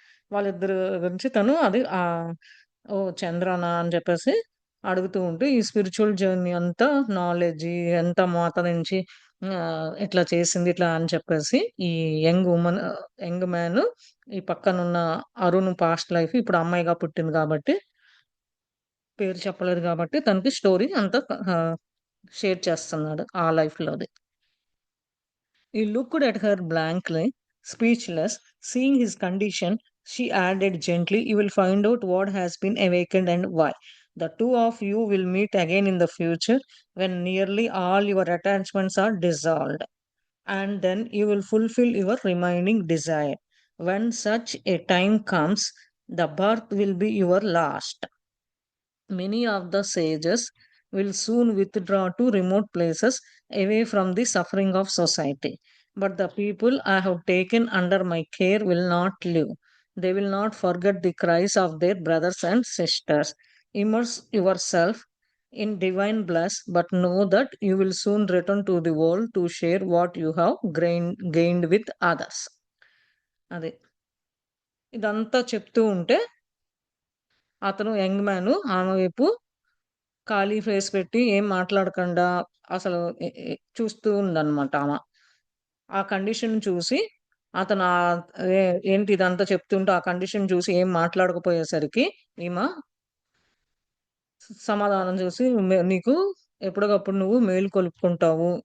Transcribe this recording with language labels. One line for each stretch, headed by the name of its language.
Telugu: వాళ్ళిద్దరు గురించి తను అది ఓహ్! చంద్రనా అని జెప్పేసి అడుగుతూ ఉంటే, ఈ స్పిరిచ్యువల్ జర్నీ అంతా నాలెడ్జి ఎంత మాత నుంచి ఇట్లా చేసింది ఇట్లా అని చెప్పేసి ఈ యంగ్ మ్యాన్ ఈ పక్కనున్న అరుణ్ పాస్ట్ లైఫ్ ఇప్పుడు అమ్మాయిగా పుట్టింది కాబట్టి, పేరు చెప్పలేదు కాబట్టి తనకి స్టోరీ అంతా షేర్ చేస్తున్నాడు ఆ లైఫ్‌లోది.
English: He looked at her blankly, speechless. Seeing his condition, she added gently, "You will find out what has been awakened and why. The two of you will meet again in the future when nearly all your attachments are dissolved. And then you will fulfill your remaining desire. When such a time comes, the birth will be your last. Many of the sages will soon withdraw to remote places away from the suffering of society. But the people I have taken under my care will not live. They will not forget the cries of their brothers and sisters. Immerse yourself in divine bliss, but know that you will soon return to the world to share what you have gained with others."
Telugu: అది. ఇదంతా చెప్తూ ఉంటే అతను young man ఆమె వైపు ఖాళీ face పెట్టి ఏం మాట్లాడకుండా అసలు చూస్తూ ఉందన్నమాట ఆమ. ఆ కండిషన్ చూసి అతను ఏ ఏంటి ఇదంతా చెప్తుంటే ఆ కండిషన్ చూసి ఏం మాట్లాడకపోయేసరికి ఈమ సమాధానం చూసి నీకు ఎప్పటికప్పుడు నువ్వు మేలుకొలుపుకుంటావు.